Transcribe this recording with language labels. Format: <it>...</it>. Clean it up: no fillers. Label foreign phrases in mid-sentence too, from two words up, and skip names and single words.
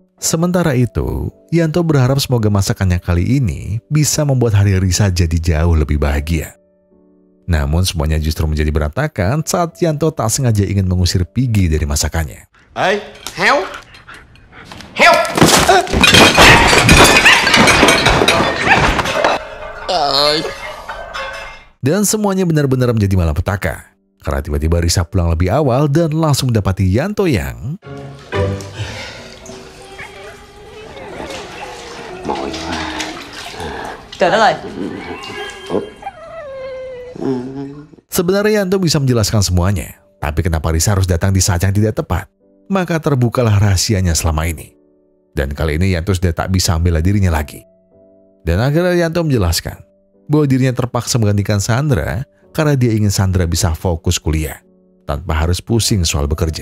<id>Sementara itu, Yanto berharap semoga masakannya kali ini bisa membuat hari Risa jadi jauh lebih bahagia. Namun semuanya justru menjadi berantakan saat Yanto tak sengaja ingin mengusir Piggy dari masakannya.</id> <vi>Ê, heo. Heo.</vi> <id>Dan semuanya benar-benar menjadi malapetaka. Karena tiba-tiba Risa pulang lebih awal dan langsung mendapati Yanto yang</id> <vi>Mỏi quá. Trời đất ơi.</vi> <id>sebenarnya Yanto bisa menjelaskan semuanya. Tapi kenapa Risa harus datang di saat yang tidak tepat? Maka terbukalah rahasianya selama ini. Dan kali ini Yanto sudah tak bisa membela dirinya lagi. Dan akhirnya Yanto menjelaskan bahwa dirinya terpaksa menggantikan Sandra karena dia ingin Sandra bisa fokus kuliah tanpa harus pusing soal bekerja.</id>